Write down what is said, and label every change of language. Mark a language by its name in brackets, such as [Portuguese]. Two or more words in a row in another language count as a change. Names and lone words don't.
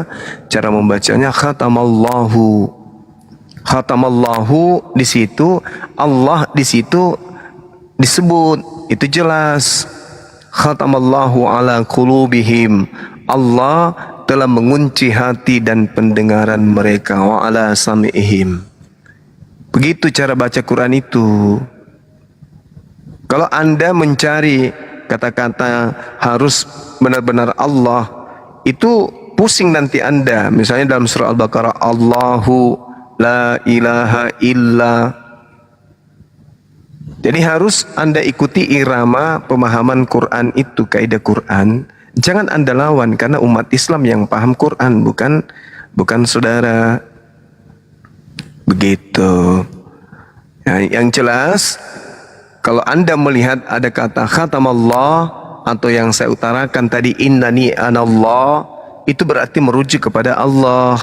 [Indonesian] Cara membacanya khatamallahu. Khatamallahu di situ, Allah di situ disebut, itu jelas. [Arabic] ختم الله على قلوبهم. [Indonesian] Allah telah mengunci hati dan pendengaran mereka, [Arabic] وعلى سمعهم. [Indonesian] Begitu cara baca Quran itu. Kalau Anda mencari kata-kata harus benar-benar Allah, itu pusing nanti Anda. Misalnya dalam surah Al-Baqarah, [Arabic] الله لا إله إلا. [Indonesian] Jadi harus Anda ikuti irama pemahaman Quran itu, kaidah Quran. Jangan Anda lawan karena umat Islam yang paham Quran, bukan saudara. Begitu. Ya, yang jelas kalau Anda melihat ada kata khatamallah atau yang saya utarakan tadi [Arabic] إنني أنا الله, [Indonesian] itu berarti merujuk kepada Allah.